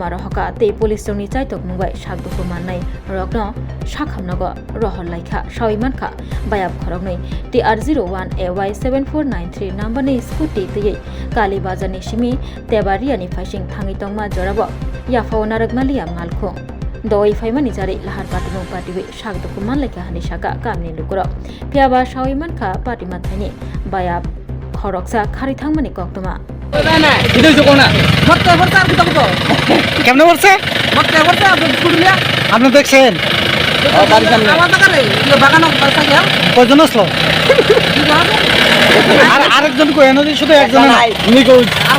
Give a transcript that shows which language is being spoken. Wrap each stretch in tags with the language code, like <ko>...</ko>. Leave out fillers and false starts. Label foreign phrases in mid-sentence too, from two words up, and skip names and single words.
<trp>रहका ते पुलिसनि चाइटक मुंबाय सागदुकु माननाय रगनो साखामनग रहलायखा सावैमानखा बायाब खरगनै TR01AY 7493 नम्बरनि स्कुटि तयै काली बाजारनि सिमि तेबारियानि फाइसिं थाङै तंमा जराबो याफाव नाराकमालिया मालखं दय फाइमानि जारै लाहार पार्टी मुं पार्टी सागदुकु मानलायखा हानि साका कामनि लुकुर फियाबा सावैमानखा पार्टी माथायनि बायाब खरगसा खारि थांमानि कक्तमा</trp> <bn>কেমনে বলছে আপনি দেখছেন কয়জন আসলো আর আরেকজন কই এনে শুধু একজন নিখোঁজ</bn>